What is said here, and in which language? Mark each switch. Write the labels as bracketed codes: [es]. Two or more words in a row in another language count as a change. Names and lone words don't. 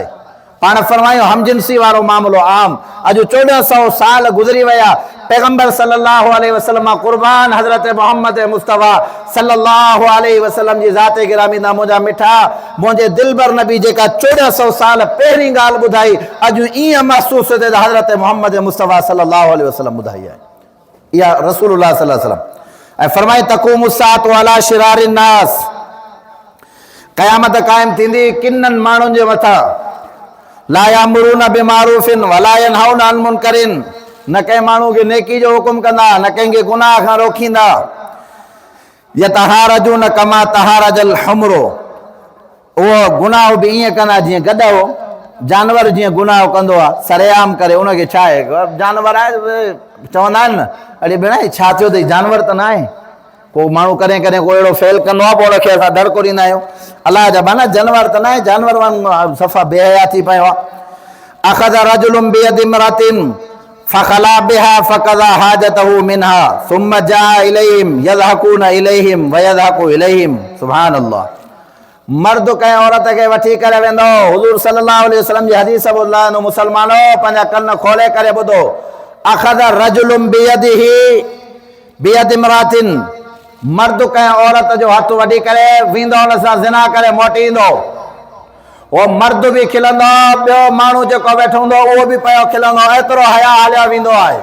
[sd] पाण फरमायूं हमजिनसी वारो मामिलो आम। अॼु 1400 साल गुज़री विया, पैगंबर [ar] صلى الله عليه وسلم [sd] कुर्बान हज़रत मोहम्मद मुस्तफ़ा [ar] صلى الله عليه وسلم [sd] जी ज़ाते गिरामी दा मुंहिंजा मिठा, मुंहिंजे दिलबर नबी जेका 1400 साल पहिरीं ॻाल्हि ॿुधाई, अॼु ईअं महसूस थिए त हज़रत मोहम्मद मुस्तफ़ा [ar] صلى الله عليه وسلم [sd] ॿुधाई आहे। [ar] इहा رسول الله صلى الله عليه وسلم. [sd] ऐं फरमाए [ar] تقوم الساعة على شرار الناس, [sd] क़यामत क़ाइम थींदी किननि माण्हुनि जे मथां, [ar] لا يأمرون بمعروف ولا ينهون عن منكر, [sd] न कंहिं माण्हू खे नेकी जो हुकुम कंदा, न कंहिंखे गुनाह खां रोकींदा। [ar] يتهارجون كما تتهارج الحمر, [sd] उहो गुनाह बि ईअं कंदा जीअं गॾो जानवर जीअं गुनाह कंदो आहे सरेआम करे, उनखे छा आहे, जानवर आहे, चवंदा आहिनि न अड़े भेण छा थियो अथई, जानवर त न आहे। को माण्हू कॾहिं कॾहिं को अहिड़ो फेल कंदो आहे, पोइ हुनखे असां दड़को ॾींदा आहियूं, अलाह जा बाना जानवर त न आहे, जानवर सफ़ा बेहया थी पियो आहे। [ar] أخذ رجل بيد امرأة فخلا بها فقضى حاجته منها ثم جاء إليهم يضحكون إليهم ويضحك إليهم. سبحان الله. [sd] मर्द कंहिं औरत खे वठी करे वेंदो, हुज़ूर [ar] صلى الله عليه وسلم [sd] जी हदीस ॿुधो, मुसलमानो पंहिंजा कन खोले करे ॿुधो। [ar] أخذ رجل بيد امرأة, [sd] मर्द कंहिं औरत जो हथ वठी करे वेंदो, हुन सां ज़िना करे मोटी ईंदो, उहो मर्द बि खिलंदो, ॿियो माण्हू जेको वेठो हूंदो उहो बि पियो खिलंदो, एतिरो हया हलिया वेंदो आहे।